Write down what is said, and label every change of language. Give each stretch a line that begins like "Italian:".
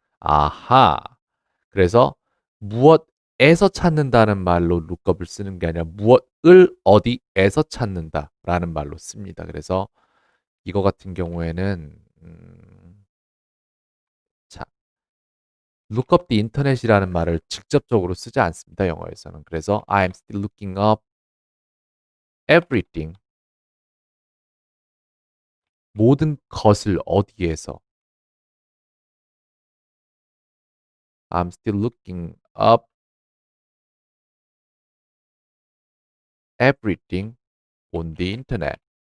Korean: 아하. 그래서 무엇에서 찾는다는 말로 lookup을 쓰는 게 아니라 무엇을 어디에서 찾는다라는 말로 씁니다. 그래서 이거 같은 경우에는 자,
English: look up the internet
Korean: 이라는 말을 직접적으로 쓰지 않습니다. 영어에서는.
English: 그래서 I am still looking up everything.
Korean: 모든 것을 어디에서
English: I'm still looking up everything on the internet.